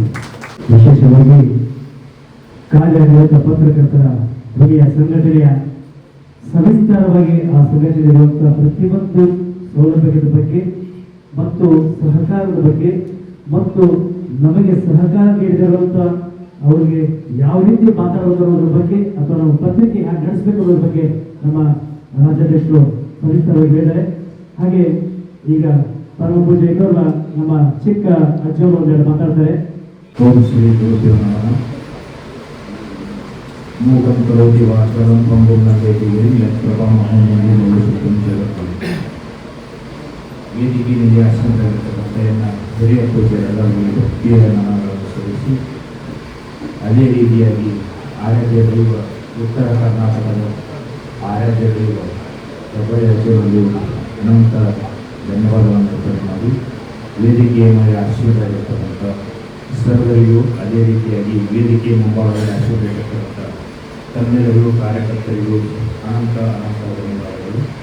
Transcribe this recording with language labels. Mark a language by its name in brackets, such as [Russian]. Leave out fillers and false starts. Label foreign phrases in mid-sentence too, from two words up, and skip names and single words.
[Kannada] ವಿಶೇಷವಾಗಿ ಕಾರ್ಯನಿರತ ಪತ್ರಕರ್ತರ ಬಗೆಯ ಸಂಘಟನೆಯ ಸವಿಸ್ತಾರವಾಗಿ ಆ ಸಂಘಟನೆಯಿರುವಂತಹ ಪ್ರತಿಯೊಂದು ಸೌಲಭ್ಯದ ಬಗ್ಗೆ ಮತ್ತು ಸಹಕಾರದ ಬಗ್ಗೆ ಮತ್ತು ನಮಗೆ ಸಹಕಾರ ನೀಡಿದಿರುವಂಥ ಅವರಿಗೆ ಯಾವ ರೀತಿ ಮಾತಾಡೋದ್ರ ಬಗ್ಗೆ ಅಥವಾ ನಾವು ಪತ್ರಿಕೆ ಹ್ಯಾಗೆ ನಡೆಸಬೇಕು ಅನ್ನೋದ್ರ ಬಗ್ಗೆ ನಮ್ಮ ರಾಜ್ಯಾಧ್ಯಕ್ಷರು ಸವಿಸ್ತಾರವಾಗಿ ಹೇಳಿದ್ದಾರೆ. ಹಾಗೆ ಈಗ ಪರಮ ಪೂಜೆ ಇರೋಲ್ಲ ನಮ್ಮ ಚಿಕ್ಕ ಅಜ್ಜವರು ಒಂದೆರಡು ಮಾತಾಡ್ತಾರೆ. [Sanskrit] ಓಂ ಶ್ರೀ ಗುರುದೇವ ನಮಃ. ಮೂಕಂ ಕರೋತಿ ವಾಚಾಲಂ ಪಂಗುಂ ಲಂಘಯತೆ ಗಿರಿಂ ಯತ್ಪ್ರಭಾಂ ಅಹಂ ಮಂಜುಂ ಜಗತ್ತಂ. [Kannada] ವೇದಿಕೆಯಲ್ಲಿ ಆಸನದಲ್ಲಿರ್ತಕ್ಕಂಥ ಎಲ್ಲ ಹಿರಿಯ ಪೂಜ್ಯರೆಲ್ಲರಿಗೂ ಭಕ್ತಿಯ ನಮನಗಳನ್ನು ಸಲ್ಲಿಸಿ ಅದೇ ರೀತಿಯಾಗಿ ಆರಾಧ್ಯ ದೈವ ಉತ್ತರ ಕರ್ನಾಟಕದ ಆರಾಧ್ಯ ದೈವ ಹೆಬ್ಬಳ್ಳಿ ರಾಜ್ಯದಲ್ಲಿ ಅನಂತ ಧನ್ಯವಾದಗಳನ್ನು ಅರ್ಪಣೆ ಮಾಡಿ ವೇದಿಕೆಯ ಮೇಲೆ ಆಶೀರ್ವಾದವಾಗಿರ್ತಕ್ಕಂಥ ಸರ್ವರಿಗೂ ಅದೇ ರೀತಿಯಾಗಿ ವೇದಿಕೆಯ ಮುಂಭಾಗದಲ್ಲಿ ಆಶೀರ್ವಾದವಾಗಿರ್ತಕ್ಕಂಥ ತಮ್ಮೆಲ್ಲರಿಗೂ ಕಾರ್ಯಕರ್ತರಿಗೂ ಅನಂತ ಧನ್ಯವಾದಗಳು.